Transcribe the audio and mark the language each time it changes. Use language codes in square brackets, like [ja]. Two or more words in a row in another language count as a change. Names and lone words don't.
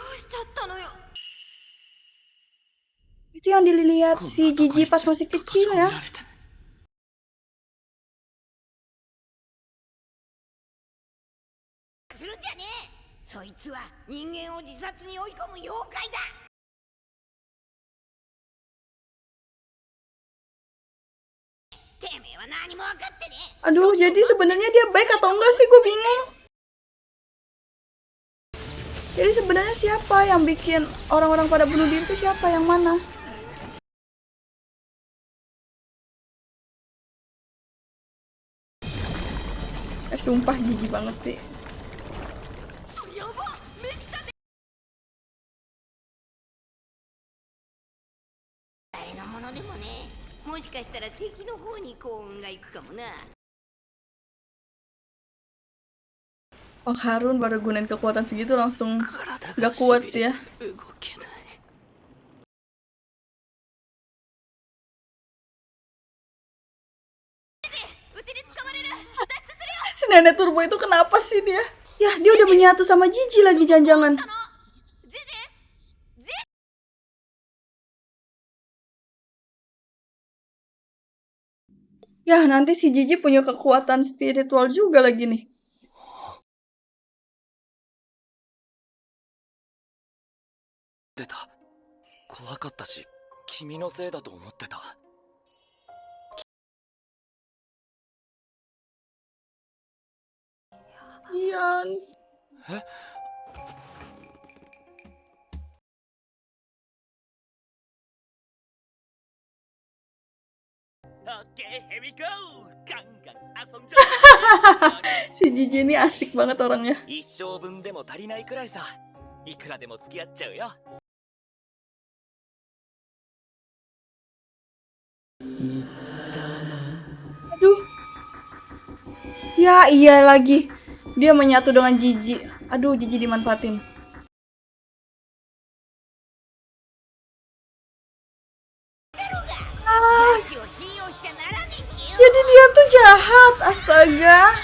[ja] ちゃったのよ。 [id] Itu yang dilihat si Jiji pas masih kecil ya. [ja] するんじゃねえ。そいつは人間を自殺に追い込む妖怪だ。てめえは何も分かってねえ。 [id] Aduh, jadi sebenarnya dia baik atau enggak sih? Gue bingung. Jadi sebenarnya siapa yang bikin orang-orang pada bunuh diri itu siapa? Yang mana? Sumpah jijik banget sih. [ja] やば、めっちゃで。誰のものでもねえ。もしかしたら敵の方に幸運が行くかもな。 [id] Oh, Harun baru gunain kekuatan segitu langsung gak kuat ya. [ja] 動けない。 [id] Si nenek turbo itu kenapa sih dia? Ya, dia udah menyatu sama Jiji lagi jangan-jangan. Ya, nanti si Jiji punya kekuatan spiritual juga lagi nih. Deta, [ja] 怖かったし、君のせいだと思ってた。 [id] Kasian. Eh? Oke, [en] here we go. [ja] Gang-gang 遊んじゃう。 [id] Si Jiji ini asik banget orangnya. [ja] 一生分でも足りないくらいさ。いくらでも付き合っちゃうよ。 [id] Aduh. Ya, iya lagi. Dia menyatu dengan Jiji. Aduh, Jiji dimanfaatin. Jadi dia tuh jahat, astaga.